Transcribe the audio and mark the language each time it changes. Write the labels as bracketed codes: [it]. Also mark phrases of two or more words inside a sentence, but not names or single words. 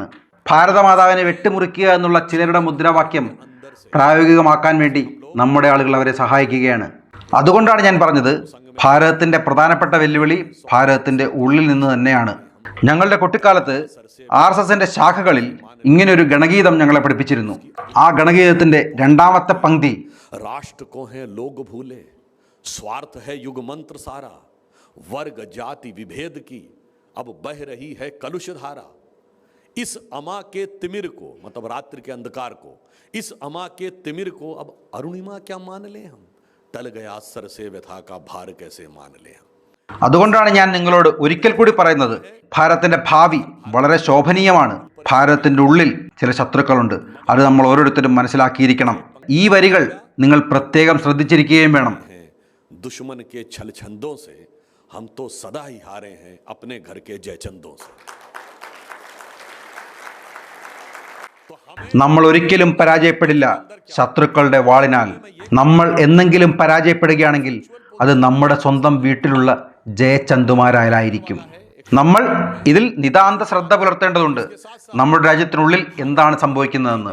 [ml] ഭാരതമാതാവിനെ വെട്ടിമുറിക്കുക എന്നുള്ള ചിലരുടെ മുദ്രാവാക്യം പ്രായോഗികമാക്കാൻ വേണ്ടി നമ്മുടെ ആളുകൾ അവരെ സഹായിക്കുകയാണ്. അതുകൊണ്ടാണ് ഞാൻ പറഞ്ഞത്, ഭാരതത്തിൻ്റെ പ്രധാനപ്പെട്ട വെല്ലുവിളി ഭാരതത്തിൻ്റെ ഉള്ളിൽ നിന്ന് തന്നെയാണ്. ഞങ്ങളുടെ കുട്ടിക്കാലത്ത് RSSന്റെ ശാഖകളിൽ ഇങ്ങനെയൊരു ഗണഗീതം ഞങ്ങളെ പഠിപ്പിച്ചിരുന്നു. ആ ഗണഗീതത്തിന്റെ രണ്ടാമത്തെ പങ്ക്തി, [hi] राष्ट्र को है लोग भूले, स्वार्थ है युग मंत्र सारा, वर्ग जाति विभेद की अब बह रही है कलुष धारा, इस अमा के तिमिर को, मतलब रात्रि के अंधकार को, इस अमा के तिमिर को अब अरुणिमा क्या मान ले हम, टल गया सर से व्यथा का भार कैसे मान ले हम. [ml] അതുകൊണ്ടാണ് ഞാൻ നിങ്ങളോട് ഒരിക്കൽ കൂടി പറയുന്നത്, ഭാരതത്തിന്റെ ഭാവി വളരെ ശോഭനീയമാണ്. ഭാരതത്തിന്റെ ഉള്ളിൽ ചില ശത്രുക്കളുണ്ട്, അത് നമ്മൾ ഓരോരുത്തരും മനസ്സിലാക്കിയിരിക്കണം. ഈ വരികൾ നിങ്ങൾ പ്രത്യേകം ശ്രദ്ധിച്ചിരിക്കുകയും വേണം. [hi] दुश्मन के छल छंदों से हम तो सदा ही हारे हैं अपने घर के जयचंदों से. [ml] നമ്മൾ ഒരിക്കലും പരാജയപ്പെടില്ല ശത്രുക്കളുടെ വാളിനാൽ. നമ്മൾ എന്നെങ്കിലും പരാജയപ്പെടുകയാണെങ്കിൽ അത് നമ്മുടെ സ്വന്തം വീട്ടിലുള്ള ജയചന്തുമാരായാലായിരിക്കും. നമ്മൾ ഇതിൽ നിതാന്ത ശ്രദ്ധ പുലർത്തേണ്ടതുണ്ട്, നമ്മുടെ രാജ്യത്തിനുള്ളിൽ എന്താണ് സംഭവിക്കുന്നതെന്ന്.